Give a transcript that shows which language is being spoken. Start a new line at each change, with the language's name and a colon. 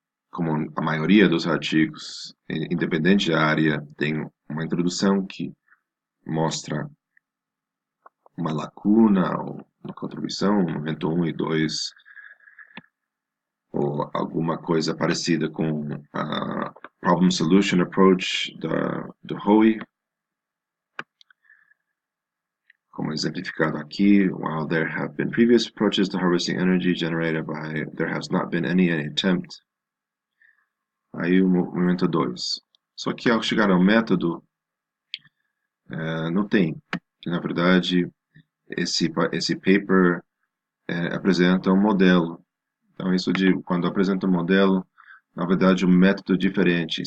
Portuguese: como a maioria dos artigos, independente da área, tem uma introdução que mostra uma lacuna ou uma contribuição, no momento 1 e 2, ou alguma coisa parecida com a Problem Solution Approach do Hoey, como exemplificado aqui.
English: While there have been previous approaches to harvesting energy generated by, there has not been any attempt.
Portuguese: Aí o momento 2. Só que ao chegar ao método, não tem. Na verdade, esse paper apresenta um modelo. Então, isso de quando apresenta um modelo, na verdade, um método diferente.